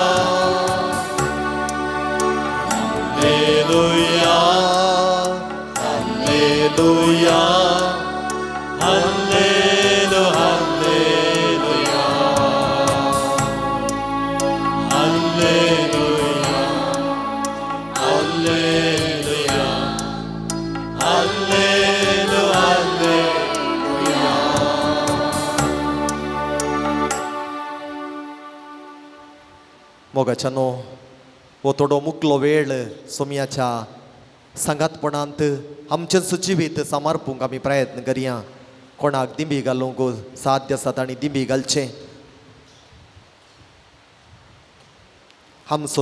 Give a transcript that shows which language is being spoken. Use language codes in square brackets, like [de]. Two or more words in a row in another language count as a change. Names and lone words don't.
[kok] ಹಲ್ಲೆಲೂಯಾ ಹಲ್ಲೆಲೂಯಾ ಹಲ್ಲೆಲೂ ಹಲ್ಲೆಲೂಯಾ ಹಲ್ಲೆಲೂಯಾ ಹಲ್ಲೆಲೂಯಾ ಹಲ್ಲೆಲೂ ಹಲ್ಲೆಲೂಯಾ मोगाच्यानो वो थोडो मुकलो वेळ सोमयाच्या संगातपणांत आमचें सुजिवीत समर्पूंक आमी प्रयत्न करया कोणाक दिंबी घालूंक साध्य आसा तांणी दिंबी घालचें आमचो